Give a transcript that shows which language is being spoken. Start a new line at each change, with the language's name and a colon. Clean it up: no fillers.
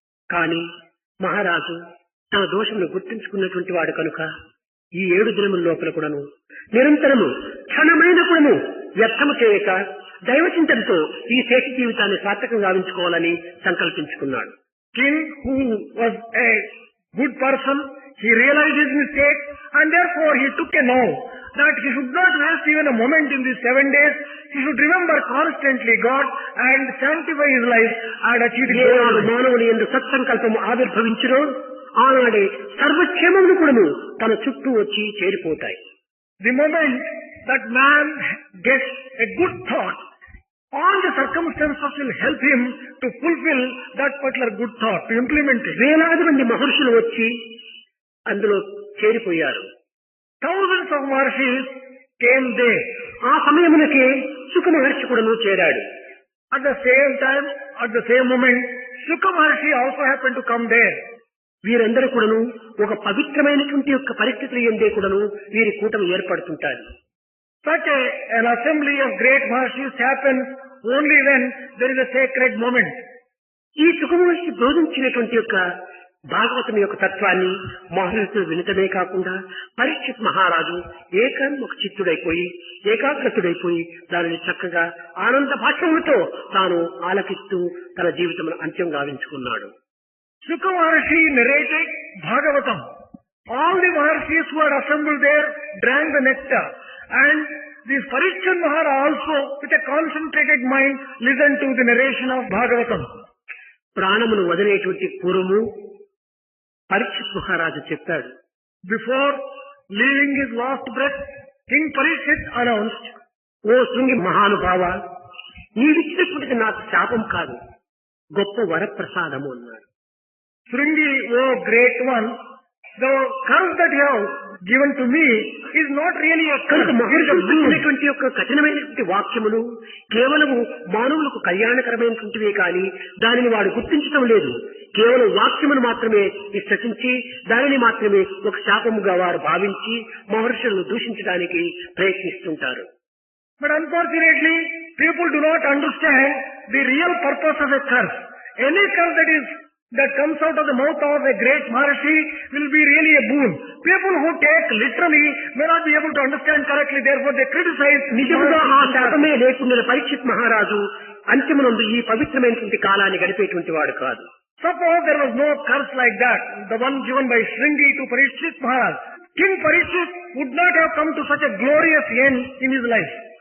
Telugu: కానీ మహారాజు తన దోషమును గుర్తించుకున్నటువంటి వాడు కనుక ఈ 7 దినముల లోపల కూడాను నిరంతరము క్షణమైన కూడాను వ్యర్థము చేయక దైవచింతనతో ఈ శేష జీవితాన్ని సార్థకంగా గావించుకోవాలని సంకల్పించుకున్నాడు.
English: King, who was a good person, he realized his mistake and therefore he took a vow that he should not waste even a moment in these 7 days. He should remember constantly God and sanctify his life and achieve the goal.
Telugu: మానవుని యందు సత్సంకల్పము ఆవిర్భవించునో ఆనాడే సర్వక్షేమములు కూడాను తన చుట్టూ వచ్చి చేరిపోతాయి.
English: The moment that man gets a good thought, all the circumstances will help him to fulfill that particular good thought, to implement it.
Telugu: వేలాది మంది మహర్షులు వచ్చి అందులో చేరిపోయారు.
English: Thousands of Maharshis came there.
Telugu: ఆ సమయమునకే సుఖ మహర్షి కూడాను చేరాడు.
English: At the same time, at the same moment, Shuka Maharshi also happened to come there.
Telugu: వీరందరూ కూడాను ఒక పవిత్రమైనటువంటి యొక్క పరిస్థితులు ఎందే కూడాను వీరి కూటమి ఏర్పడుతుంటారు.
English: Such an assembly of great Maharshis happens only when there is a sacred moment.
Telugu: ఈ సుఖ మహర్షి బోధించినటువంటి యొక్క భాగవతం యొక్క తత్వాన్ని మహర్షులు వినటమే కాకుండా పరీక్షిత్ మహారాజు ఏకాన్ముఖ చిత్తుడైపోయి ఏకాగ్రతుడైపోయి దానిని చక్కగా ఆనంద భాష్యములతో తాను ఆలకిస్తూ తన జీవితమును అంత్యం గావించుకున్నాడు.
English: Shuka Maharshi narrated Bhagavatam. All the Maharshis who are assembled there drank the nectar, and this Parikshit Mahara also with a concentrated mind listened to the narration of Bhagavatam.
Telugu: ప్రాణమును వదిలేటువంటి పూర్వము పరీక్షిత్ మహారాజు చెప్పాడు.
English: Before leaving his last breath, King Parikshit announced,
Telugu: ఓ శృంగి మహానుభావ, నీవిచ్చినటువంటిది నాకు శాపం కాదు, గొప్ప వరప్రసాదము అన్నాడు.
English: Shringi, O great one, the curse that you have given to me is not really a curse.
Telugu: మహర్షులటువంటి యొక్క కఠినమైనటువంటి వాక్యములు కేవలము మానవులకు కళ్యాణకరమైనటువంటివే కానీ దానిని వాడు గుర్తించటం లేదు. కేవలం వాక్యమును మాత్రమే విశ్వసించి దానిని మాత్రమే ఒక శాపముగా వారు భావించి మహర్షులను దూషించడానికి ప్రయత్నిస్తుంటారు.
English: But unfortunately, people do not understand the real purpose of a curse. Any curse that comes out of the mouth of a great Maharshi will be really a boon. People who take literally may not be able to understand correctly, therefore they criticize.
Telugu: నిజముగా ఆ శాపమే లేకుండా పరీక్షిత్ మహారాజు అంత్యమునందు ఈ పవిత్రమైనటువంటి కాలాన్ని గడిపేటువంటి వాడు కాదు.
English: Suppose there was no curse like that, the one given by Shringi to Parikshit Maharaj, King Parikshit would not have come to such a glorious end in his life.